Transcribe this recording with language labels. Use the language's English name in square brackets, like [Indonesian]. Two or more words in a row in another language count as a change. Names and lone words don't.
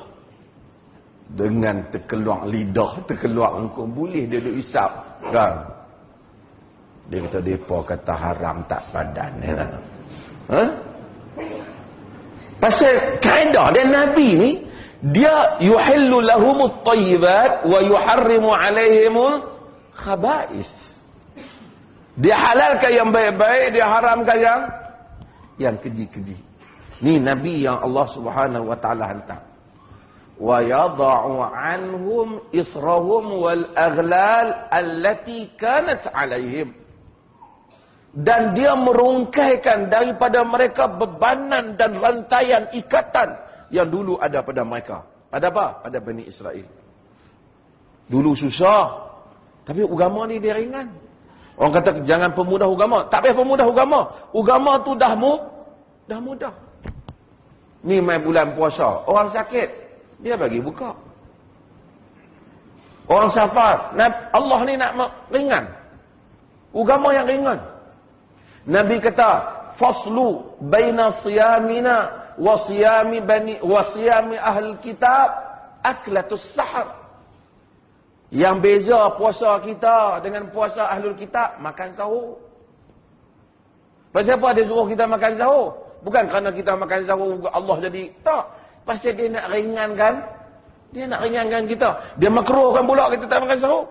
[Malay] Dengan terkeluar lidah, terkeluar engkau, boleh dia duk isap, kan? Dia kata depa kata haram tak padan. Pasal kaedah dia Nabi ni, dia [Arabic] يحل لهم الطيبات ويحرم عليهم الخبائث. [Malay] Dia halalkan yang baik-baik, dia haramkan yang keji-keji. Ni Nabi yang Allah [Arabic] سبحانه وتعالى [Malay] hantar. [Arabic] ويضع عنهم إصرهم والأغلال التي كانت عليهم. [Malay] Dan dia merungkaikan daripada mereka bebanan dan rantaian ikatan yang dulu ada pada mereka. Pada apa? Pada Bani Israel. Dulu susah, tapi agama ni dia ringan. Orang kata jangan pemudah agama. Tak payah pemudah agama. Agama tu dah mudah. Ni mai bulan puasa, orang sakit dia bagi buka. Orang safar, Allah ni nak ringan. Agama yang ringan. Nabi kata, [Arabic] فصل بين صيامنا وصيام أهل الكتاب أكلة السحر. [Malay] Yang beza puasa kita dengan puasa [Arabic] أهل الكتاب, [Malay] makan sahur. Pasal apa dia suruh kita makan sahur? Bukan kerana kita makan sahur Allah jadi, tak. Pasal dia nak ringankan. Dia nak ringankan kita. Dia makruhkan pula kita tak makan sahur.